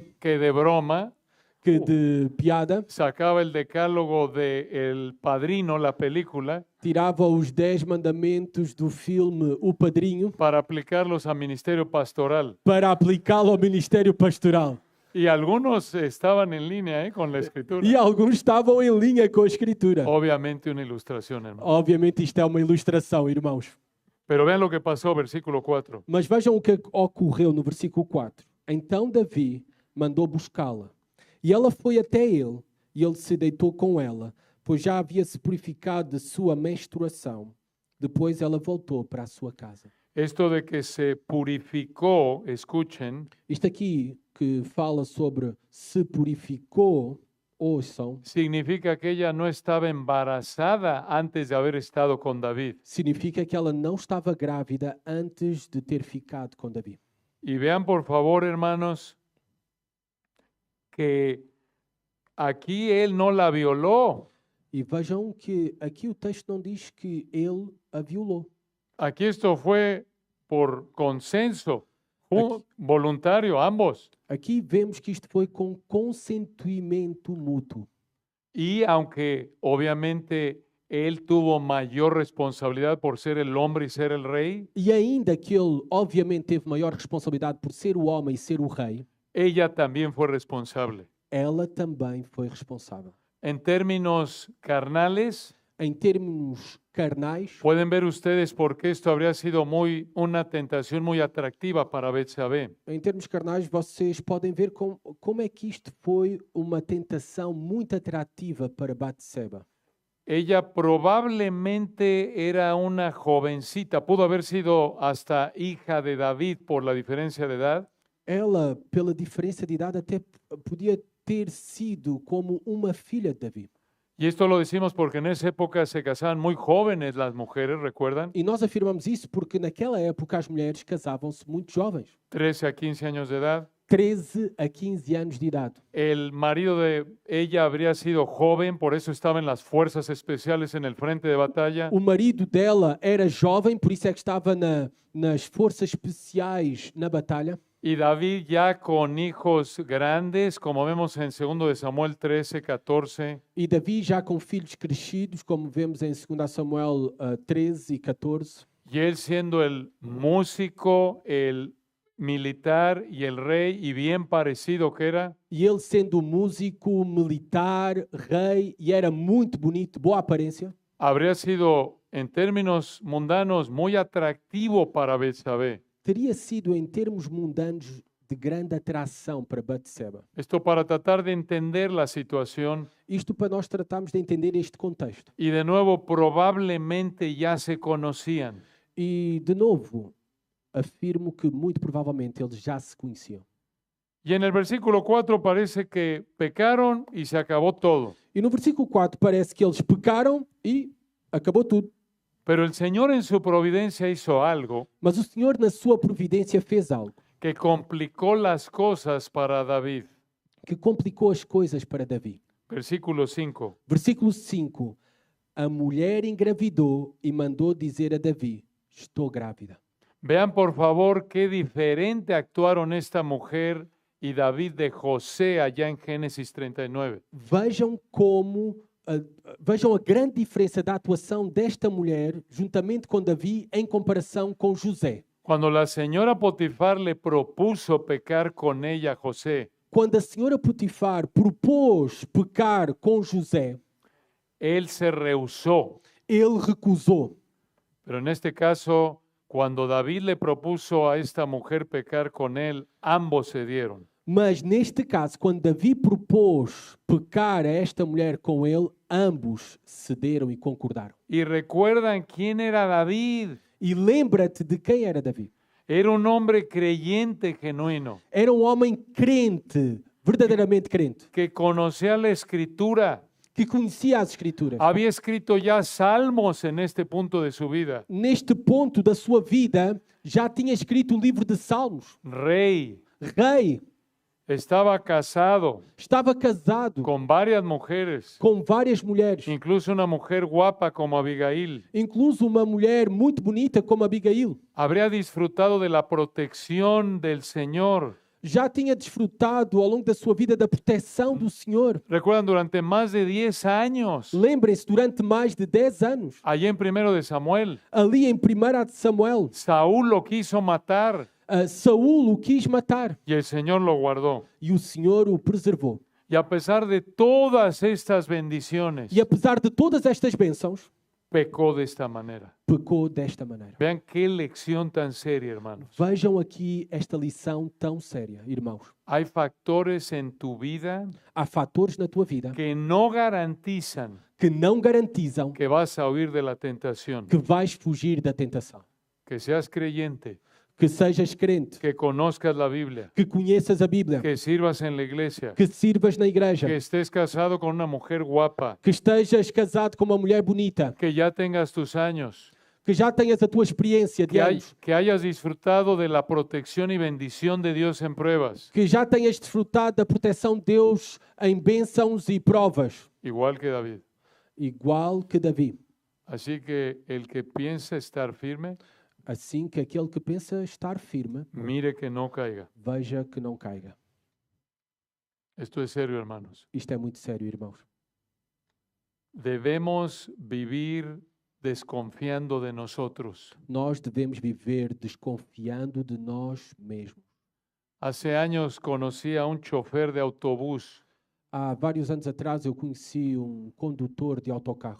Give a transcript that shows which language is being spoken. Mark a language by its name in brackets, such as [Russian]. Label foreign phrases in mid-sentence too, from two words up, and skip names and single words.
[Spanish] que de broma [Portuguese] que de piada [Spanish] sacaba el decálogo de El Padrino, la película, [Portuguese] tirava os 10 mandamentos do filme O Padrinho [Spanish] para aplicarlos a ministerio pastoral. [Portuguese] para aplicá-lo ao ministério pastoral. [Spanish] Y algunos estaban en línea con la escritura. [Portuguese] E alguns estavam em linha com a escritura. [Spanish] Obviamente una ilustración, hermano. [Portuguese] Obviamente isto é uma ilustração, irmãos. [Spanish] Pero vean lo que pasó, versículo 4. [Portuguese] Mas vejam o que ocorreu no versículo 4. Então Davi mandou buscá-la. E ela foi até ele, e ele se deitou com ela, pois já havia se purificado de sua menstruação. Depois ela voltou para a sua casa. [Spanish] Esto de que se purificó, escuchen, [Portuguese] Isto aqui que fala sobre se purificou, ouçam, [Spanish] significa que ella no estaba embarazada antes de haber estado con David. [Portuguese] significa que ela não estava grávida antes de ter ficado com Davi. [Spanish] Y vean por favor, hermanos, que aquí él no la violó. [Portuguese] E vejam que aqui o texto não diz que ele a violou. [Spanish] Aquí esto fue por consenso, voluntario, ambos. [Portuguese] Aqui vemos que isto foi com consentimento mútuo. [Spanish] Y aunque obviamente él tuvo mayor responsabilidad por ser el hombre y ser el rey, [Portuguese] E ainda que ele, obviamente, teve maior responsabilidade por ser o homem e ser o rei, [Spanish] ella también fue responsable. [Portuguese] ela também foi responsável. [Spanish] En términos carnales, [Portuguese] Em termos carnais, [Spanish] pueden ver ustedes por qué esto habría sido una tentación muy atractiva para Betsabé. [Portuguese] vocês podem ver como é que isto foi uma tentação muito atrativa para Batseba. [Spanish] Ella probablemente era una jovencita, pudo haber sido hasta hija de David por la diferencia de edad. [Portuguese] Ela, pela diferença de idade, até podia ter sido como uma filha de Davi. [Spanish] Y esto lo decimos porque en esa época se casaban muy jóvenes las mujeres, ¿recuerdan? [Portuguese] E nós afirmamos isso porque naquela época as mulheres casavam-se muito jovens, [Spanish] 13 a 15 años de edad. [Portuguese] 13 a 15 anos de idade. [Spanish] El marido de ella habría sido joven, por eso estaba en las fuerzas especiales en el frente de batalla. [Portuguese] O marido dela era jovem, por isso é que estava nas forças especiais na batalha. [Spanish] Y David ya con hijos grandes, como vemos en 2 de Samuel 13, 14. [Portuguese] E Davi já com filhos crescidos, como vemos em 2 Samuel 13 e 14. [Spanish] Y él siendo el músico, el militar y el rey, y bien parecido que era, [Portuguese] E ele sendo músico, militar, rei, e era muito bonito, boa aparência, [Spanish] habría sido, en términos mundanos, muy atractivo para Betsabé. [Portuguese] teria sido em termos mundanos de grande atração para Batseba. [Spanish] Esto para tratar de entender la situación. [Portuguese] Isto para nós tratarmos de entender este contexto. [Spanish] Y de nuevo, probablemente ya se conocían. [Portuguese] E, de novo, afirmo que muito provavelmente eles já se conheciam. [Spanish] Y en el versículo 4 parece que pecaron y se acabó todo. [Portuguese] E no versículo 4 parece que eles pecaram e acabou tudo. [Spanish] Pero el Señor en su providencia hizo algo [Portuguese] Mas o Senhor, na sua providência, fez algo [Spanish] que complicó las cosas para David. [Portuguese] que complicou as coisas para Davi. [Spanish] Versículo 5. [Portuguese] Versículo 5. A mulher engravidou e mandou dizer a Davi: estou grávida. [Spanish] Vean por favor qué diferente actuaron esta mujer y David de José allá en Génesis 39. [Portuguese] Vejam vejam a grande diferença da atuação desta mulher juntamente com Davi em comparação com José. [Spanish] Cuando la señora Potifar le propuso pecar con ella a José, [Portuguese] Quando a senhora Potifar propôs pecar com José, [Spanish] él se rehusó. [Portuguese] ele recusou. [Spanish] Pero en este caso, cuando David le propuso a esta mujer pecar con él, ambos cedieron. [Portuguese] Mas neste caso, quando Davi propôs pecar a esta mulher com ele, ambos cederam e concordaram. [Spanish] Y recuerdan quién era David. [Portuguese] E lembra-te de quem era Davi. [Spanish] Era un hombre creyente genuino, [Portuguese] Era um homem crente, verdadeiramente crente, [Spanish] que conocía la escritura. [Portuguese] que conhecia as Escrituras. [Spanish] Había escrito ya salmos en este punto de su vida. [Portuguese] Neste ponto da sua vida, já tinha escrito o livro de Salmos. [Spanish] Rey, [Portuguese] Rei, [Spanish] estaba casado [Portuguese] estava casado [Spanish] con varias mujeres, [Portuguese] com várias mulheres, [Spanish] incluso una mujer guapa como Abigail. [Portuguese] incluso uma mulher muito bonita como Abigail. [Spanish] Habría disfrutado de la protección del Señor. [Portuguese] Já tinha desfrutado ao longo da sua vida da proteção do Senhor. [Spanish] Recuerdan, durante más de 10 años, [Portuguese] Lembrem-se, durante mais de 10 anos, [Spanish] allí en 1 de Samuel, [Portuguese] ali em 1 de Samuel, [Spanish] Saúl lo quiso matar [Portuguese] Saúl o quis matar [Spanish] y el Señor lo guardó. [Portuguese] e o Senhor o preservou. [Spanish] Y a pesar de todas estas bendiciones, [Portuguese] E apesar de todas estas bênçãos, [Spanish] pecó de esta manera. [Portuguese] pecou desta maneira. [Spanish] Vean qué lección tan seria, hermanos. [Portuguese] Vejam aqui esta lição tão séria, irmãos. [Spanish] Hay factores en tu vida [Portuguese] Há fatores na tua vida [Spanish] que no garantizan [Portuguese] que não garantizam [Spanish] que vas a huir de la tentación. [Portuguese] que vais fugir da tentação. [Spanish] Que seas creyente, [Portuguese] Que sejas crente, [Spanish] que conozcas la Biblia, [Portuguese] que conheças a Bíblia, [Spanish] que sirvas en la iglesia, [Portuguese] que sirvas na igreja, [Spanish] que estés casado con una mujer guapa, [Portuguese] que estejas casado com uma mulher bonita, [Spanish] que ya tengas tus años, [Portuguese] que já tenhas a tua experiência de anos, [Spanish] que hayas disfrutado de la protección y bendición de Dios en pruebas, [Portuguese] que já tenhas desfrutado da proteção de Deus em bênçãos e provas, [Spanish] igual que David. [Portuguese] igual que Davi. [Spanish] Así que el que piensa estar firme, [Portuguese] Assim que aquele que pensa estar firme, [Spanish] mire que no caiga. [Portuguese] veja que não caiga. [Spanish] Esto es serio, hermanos. [Portuguese] Isto é muito sério, irmãos. [Spanish] Debemos vivir desconfiando de nosotros. [Portuguese] Nós devemos viver desconfiando de nós mesmos. [Spanish] Hace años conocí a un chofer de autobús. [Portuguese] Há vários anos atrás eu conheci condutor de autocarro.